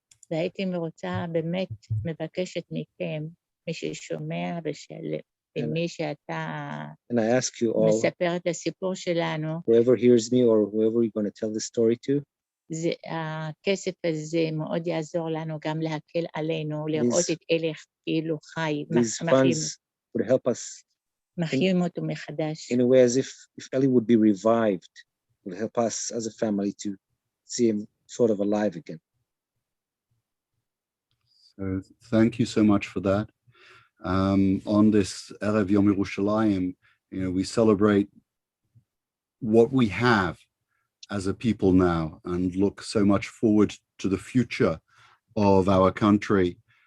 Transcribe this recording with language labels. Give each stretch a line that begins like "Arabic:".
Hebrew: והייתי רוצה, באמת מבקשת מכם, מי ששומע ומי שאתה מספר את הסיפור שלנו,
English: whoever hears me or whoever you're going to tell the story to,
Hebrew: הכסף הזה מאוד יעזור לנו גם להקל עלינו, לראות את אלה כאילו חי,
English: these funds would help us
Hebrew: מחיים אותו מחדש.
English: in a way as if Eli would be revived, would help us as a family to see him sort of alive again. So thank you so much for that. On this Erev Yom Yerushalayim, we celebrate what we have as a people now and look so much forward to the future of our country.